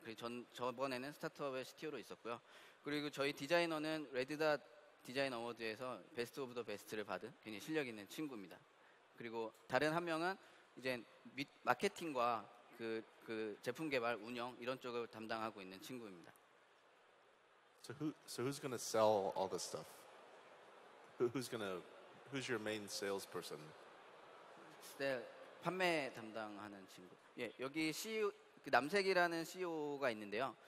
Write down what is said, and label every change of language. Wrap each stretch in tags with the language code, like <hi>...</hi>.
<ko>그리고 저번에는 스타트업의 CTO로 있었고요. 그리고 저희 디자이너는 레드닷 디자인 어워드에서 베스트 오브 더 베스트를 받은 굉장히 실력 있는 친구입니다. 그리고 다른 한 명은 이제 마케팅과 제품 개발, 운영 이런 쪽을 담당하고 있는 친구입니다.</ko> <en>So who's going to sell all this stuff? Who's your main salesperson?</en> <ko>판매 담당하는 친구. 예, 여기 CEO, 남색이라는 CEO가 있는데요.</ko>